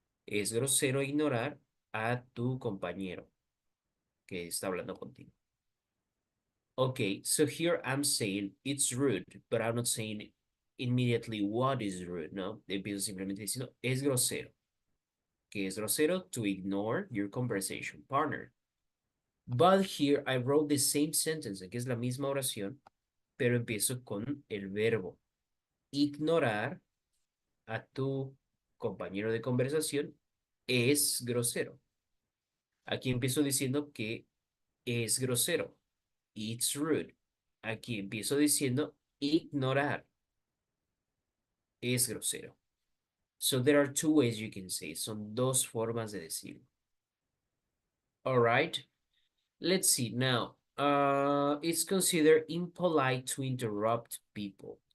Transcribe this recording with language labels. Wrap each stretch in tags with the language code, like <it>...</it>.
<es>Es grosero ignorar a tu compañero que está hablando contigo.</es> <en>Okay, so here I'm saying it's rude, but I'm not saying immediately what is rude, no?</en> <es>Empiezo simplemente diciendo es grosero. Que es grosero</es> <en>to ignore your conversation partner. But here I wrote the same sentence,</en> <es>que es la misma oración, pero empiezo con el verbo. Ignorar a tu compañero de conversación es grosero. Aquí empiezo diciendo que es grosero.</es> <en>It's rude.</en> <es>Aquí empiezo diciendo ignorar. Es grosero.</es> <en>So there are two ways you can say.</en> <es>Son dos formas de decirlo.</es> <en>All right. Let's see now. It's considered impolite to interrupt people.</en>